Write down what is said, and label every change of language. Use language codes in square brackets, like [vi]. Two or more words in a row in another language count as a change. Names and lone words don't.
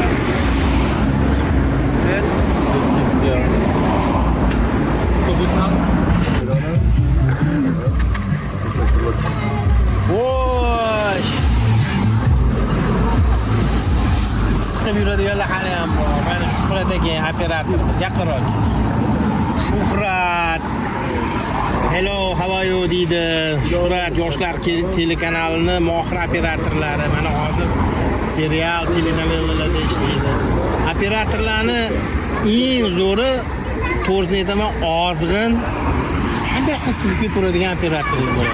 [uz] Voy! Siqib yuradiganlar hali ham bor. Mana Shuhrat aka operatorimiz yaqinroq. Shuhrat. [en] Hello, how are you deydi. [uz] Shuhrat yoshlar telekanalining mohir operatorlari. Mana hozir serial, telenovellalarda ishlaydi. Operatorlarni eng zo'ri to'g'risini aytaman, ozg'in qanday qisilib turadigan operatorlar bo'ladi.